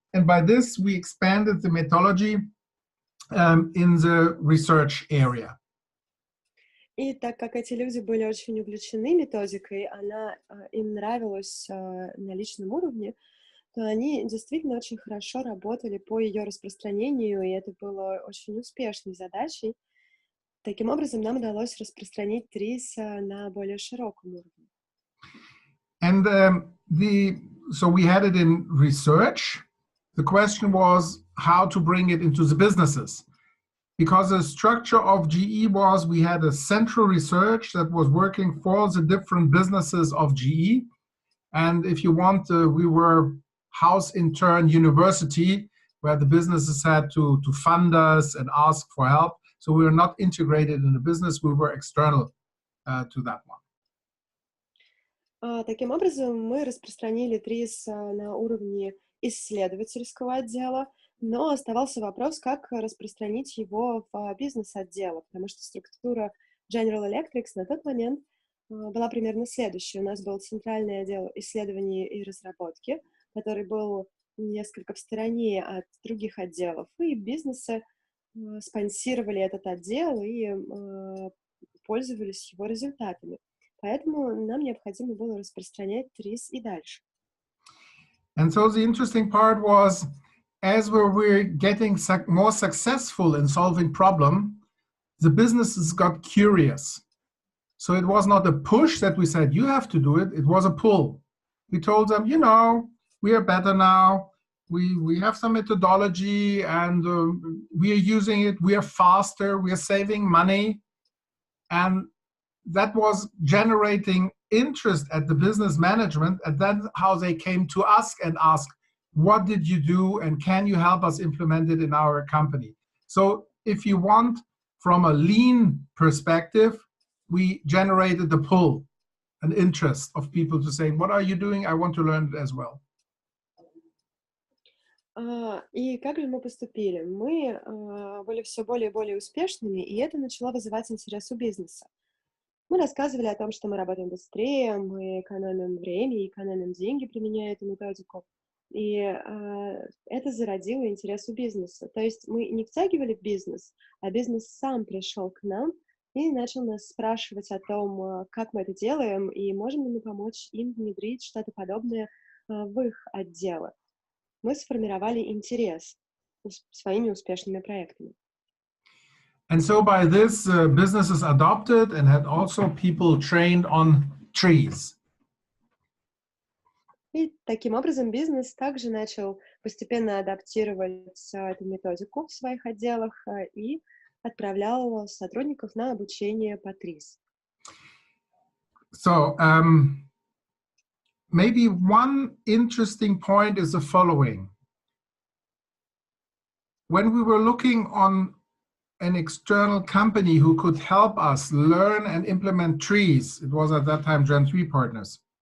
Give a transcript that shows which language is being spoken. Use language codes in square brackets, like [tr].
[en] And by this, we expanded the methodology in the research area. [ru] И так как эти люди были очень увлечены методикой, им нравилась на личном уровне, то они действительно очень хорошо работали по ее распространению, и это было очень успешной задачей. Таким образом, нам удалось распространить ТРИЗ на более широком уровне. [en] And so we had it in research. The question was how to bring it into the businesses. Because the structure of GE was we had a central research that was working for the different businesses of GE. And if you want, we were house intern university where the businesses had to fund us and ask for help. So we were not integrated in the business, we were external to that one. [ru] Таким образом, мы распространили ТРИЗ на уровне исследовательского отдела, но оставался вопрос, как распространить его в бизнес-отделы, потому что структура General Electric на тот момент была примерно следующая. У нас был центральный отдел исследований и разработки, который был несколько в стороне от других отделов, и бизнесы спонсировали этот отдел и пользовались его результатами. Поэтому нам необходимо было распространять ТРИЗ и дальше. [en] And so the interesting part was, as we were getting more successful in solving problem, the businesses got curious. So it was not a push that we said, you have to do it, it was a pull. We told them, you know, we are better now, we have some methodology and we are using it, we are faster, we are saving money. And that was generating interest at the business management, and that's how they came to us and asked, what did you do and can you help us implement it in our company? So if you want, from a lean perspective, we generated the pull, an interest of people to say, what are you doing? I want to learn it as well. [ru] И как же мы поступили? Мы были все более и более успешными, и это начало вызывать интерес у бизнеса. Мы рассказывали о том, что мы работаем быстрее, мы экономим время и экономим деньги, применяя эту методику. И это зародило интерес у бизнеса. То есть мы не втягивали в бизнес, а бизнес сам пришел к нам и начал нас спрашивать о том, как мы это делаем, и можем ли мы помочь им внедрить что-то подобное в их отделы. Мы сформировали интерес своими успешными проектами. [en] And so by this, businesses adopted and had also people trained on TRIZ. [ru] И таким образом бизнес также начал постепенно адаптировать эту методику в своих отделах и отправлял сотрудников на обучение по ТРИЗ. [en] So maybe one interesting point is the following. When we were looking on an external company who could help us learn and implement TRIZ, it was at that time Gen 3 partners.